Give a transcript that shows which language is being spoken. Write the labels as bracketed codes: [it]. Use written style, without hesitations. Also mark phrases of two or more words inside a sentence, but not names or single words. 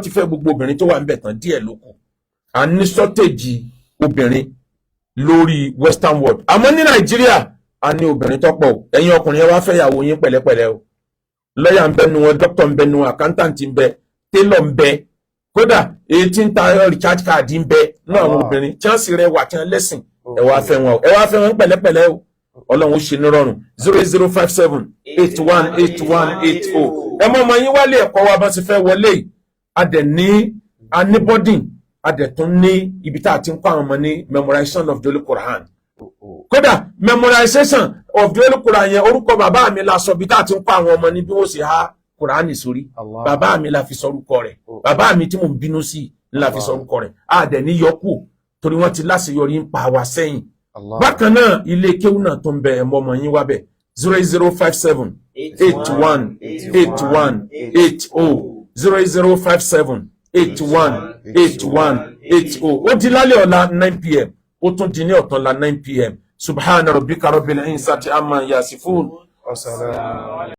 [yo] ti fẹ́ gbogbo obìnrin tó wà ń bẹ̀ tán díẹ̀ ló kù à ní shortage obìnrin lórí [en] western world [yo] àmọ́ ní Nàìjíríà a ní obìnrin tó pọ̀ ẹ̀yin ọkùnrin ẹ wá fẹ́ yàwó yín pẹ̀lẹ́pẹ̀lẹ́ o lọ́yà ń bẹ nu wọn dókítà ń bẹ nu wọn accountant ń bẹ tailor ń bẹ kódà èyí tí ń ta [en] recharge card [yo] ń bẹ náà àwọn obìnrin chance rẹ wà tí wọn lẹ́sìn ẹ wá fẹ́ wọn o ẹ wá fẹ́ wọn pẹ̀lẹ́pẹ̀lẹ́ o Ọlọ́run ó ṣe ní rọrùn 08057818180 ẹ mọ ọmọ yín wálé ẹ̀kọ́ wa bá ti fẹ́ wọlé yìí adẹ ní anibodin adẹ tún ní ibi tá a ti ń kọ́ àwọn ọmọ ní [en] memorization of the Holy Quran [yo] kódà [en] memorization of the Holy Quran [yo] yẹn orúkọ bàbá mi la sọ bí tá a ti ń kọ́ àwọn ọmọ ní bí wọ́n ṣe há Kùránì sórí bàbá mi la fi sọrúkọ rẹ̀ bàbá mi tí mo ń bínú sí la fi sọrúkọ rẹ̀ àdẹ ní yọkù torí wọ́n ti láṣeyọrí ń pa wá sẹ́yìn bákan náà ilé kéwú náà tó ń bẹ ẹmọ ọmọ yín wá bẹ 0057818180 0057818180 ó di lálẹ́ ọ̀la 9 p.m. ó tún di ní ọ̀túnla 9 p.m. [ar] سبحان ربك رب العزة عما يصفون.